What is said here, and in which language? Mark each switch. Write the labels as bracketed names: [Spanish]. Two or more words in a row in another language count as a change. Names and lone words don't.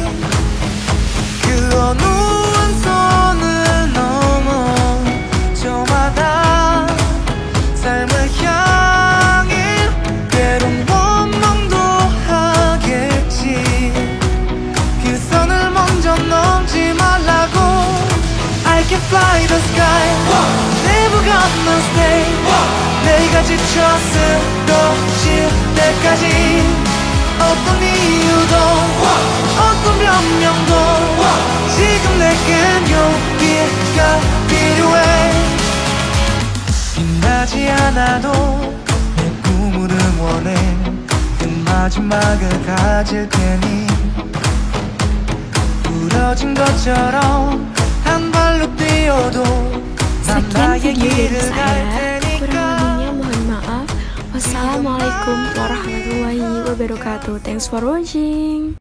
[Korean] 그 어느 한 선을 넘어 저마다 삶을 향해 때론 원망도 하겠지. 그 선을 먼저 넘지 말라고. [English] I can fly the sky, never gonna stay. [Korean] 내가 지쳐 쓰러질 때까지 어떤 이유도 어떤 변명도 지금 내겐 용기가 필요해. 빛나지 않아도 내 꿈을 응원해. 큰 마지막을 가질 테니 부러진 것처럼 한 발로 뛰어도 난 [Indonesian] Sekian [Korean] 나의 [Indonesian] video dari [Korean] 길을 갈 [Indonesian] saya. Kurang [Korean] 테니까. [Indonesian] lebihnya mohon maaf. [Arabic] والسلام عليكم ورحمة الله وبركاته. [English] Thanks for watching.